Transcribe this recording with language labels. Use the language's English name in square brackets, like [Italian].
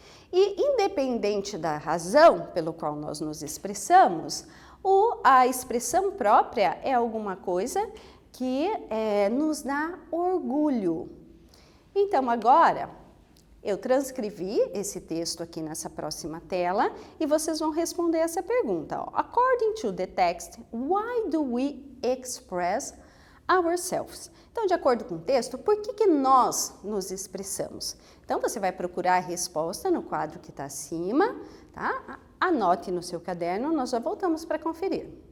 [Portuguese] E independente da razão pelo qual nós nos expressamos, a expressão própria é alguma coisa que nos dá orgulho. Então, agora, eu transcrevi esse texto aqui nessa próxima tela e vocês vão responder essa pergunta. Ó. [English] According to the text, why do we express ourselves? [Portuguese] Então, de acordo com o texto, por que nós nos expressamos? Então, você vai procurar a resposta no quadro que está acima, tá? Anote no seu caderno, nós já voltamos para conferir.